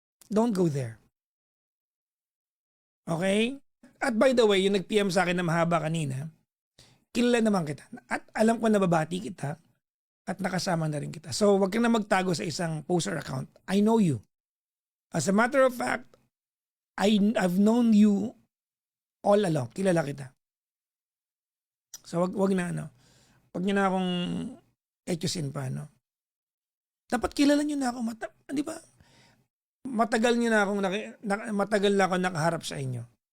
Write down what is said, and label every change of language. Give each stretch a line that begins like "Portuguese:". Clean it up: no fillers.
English: Don't go there.
Filipino: Okay? At
English: by the way,
Filipino: yung nag-PM sa akin na mahaba kanina, kilala naman kita. At alam ko na babati kita. At nakasama na rin kita. So, wag kang na magtago sa isang poster account.
English: I know you. As a matter of fact, I've known you all along.
Filipino: Kilala kita. So, wag na ano. Wag niyo na akong etchusin pa, no? Dapat kilala niyo na ako. Di ba? Matagal na ako nakaharap sa inyo.